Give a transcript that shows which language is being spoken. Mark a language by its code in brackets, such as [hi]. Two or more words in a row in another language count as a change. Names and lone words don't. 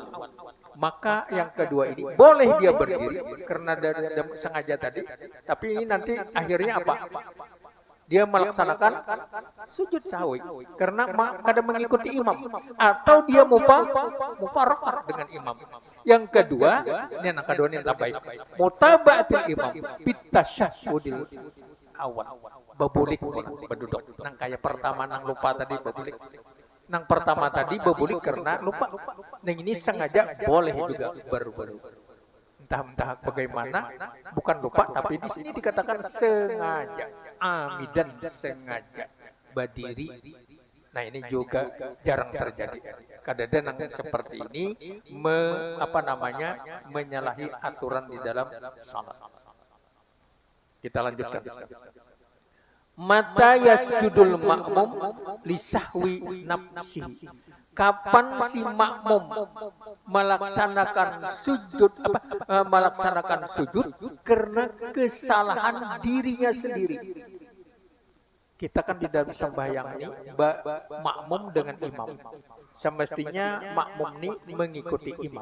[id] Maka yang kedua ini boleh dia berdiri karena dari sengaja tadi, tapi ini nanti akhirnya apa? Dia melaksanakan sujud sahwi karena kada mengikuti imam atau dia mufaraqah dengan imam. Yang kedua, ini anak kedua ini tambahin. [ar] متابعة الإمام في التشهد الأول. [bjn] Bebulik berduduk. Nang kayak pertama nang lupa tadi bebulik. Nang pertama tadi bebulik karena lupa. Nang ini sengaja boleh juga baru-baru. [id] Entah bagaimana, bukan lupa, tapi di sini dikatakan sengaja, amidan sengaja berdiri. Nah ini juga jarang terjadi. Kadang-kadang yang seperti ini menyalahi aturan di dalam salat. Kita lanjutkan. [ar] متى يسجد المأموم لسهو نفسه. [id] Kapan si makmum melaksanakan sujud karena kesalahan dirinya sendiri. Kita kan tidak bisa sembahyang ini makmum dengan imam. Semestinya makmum ini mengikuti imam.